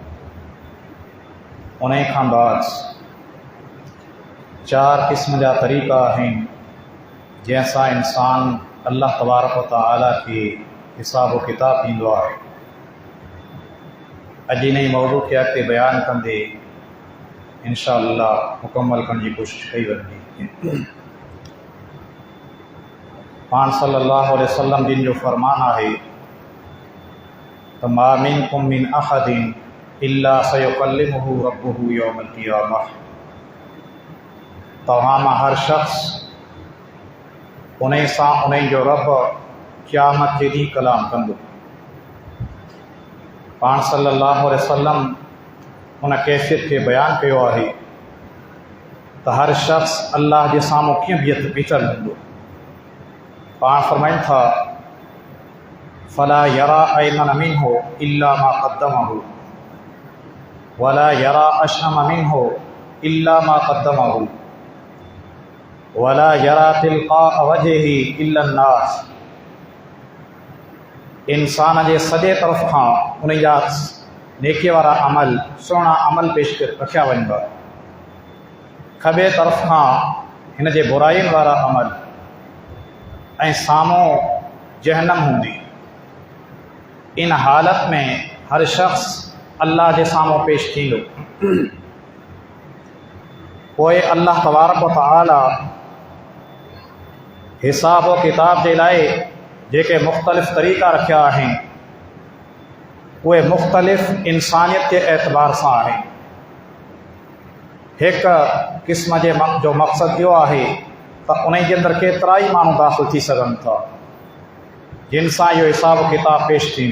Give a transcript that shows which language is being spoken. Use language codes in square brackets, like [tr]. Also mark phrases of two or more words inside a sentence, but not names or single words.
[sd] उन खां बाद 4 क़िस्म जा तरीक़ा आहिनि जंहिंसां इंसान अल्लाह [ar] تبارك وتعالى [sd] खे हिसाब किताब ॾींदो आहे। अॼु इन मौज़ू खे अॻिते बयानु कंदे [ar] إن شاء الله [sd] मुकमल करण जी कोशिशि कई वेंदी। [ar] पाण صلى الله عليه وسلم [sd] जिन जो फ़रमान आहे [ar] ما منكم من أحد إلا سيكلمه ربه يوم القيامة. [sd] तव्हां मां हर शख़्स उन सां उन जो रब क़यामत जे ॾींहुं कलाम कंदो। पाण [ar] صلى الله عليه وسلم [sd] उन कैफ़ियत खे बयानु कयो आहे त हर शख़्स अल्लाह जे साम्हूं कीअं बीचल हूंदो। पाण फ़रमाइनि था [ar] فلا يرى أيمن منه إلا ما قدمه ولا يرى أشأم منه إلا ما قدمه ولا يرى تلقاء وجهه إلا الناس. [sd] इंसान जे सॼे तरफ़ खां उन जा नेकी वारा अमल सुहिणा अमल पेश रखिया वञिबा, खॿे तरफ़ खां हिन जे बुराइयुनि वारा अमल ऐं साम्हूं जहन्नम हूंदी। इन हालत में हर शख़्स अल्लाह जे साम्हूं पेश थींदो। पोइ अल्लाह [ar] تبارك وتعالى [sd] हिसाब किताब जे लाइ जेके मुख़्तलिफ़ तरीक़ा रखिया आहिनि उहे मुख़्तलिफ़ इंसानियत जे एतबार सां आहिनि। हिकु क़िस्म जो मक़सदु इहो आहे त उन जे अंदरि केतिरा ई माण्हू दाख़िल थी सघनि था जिन सां इहो हिसाब किताब पेश थींदो।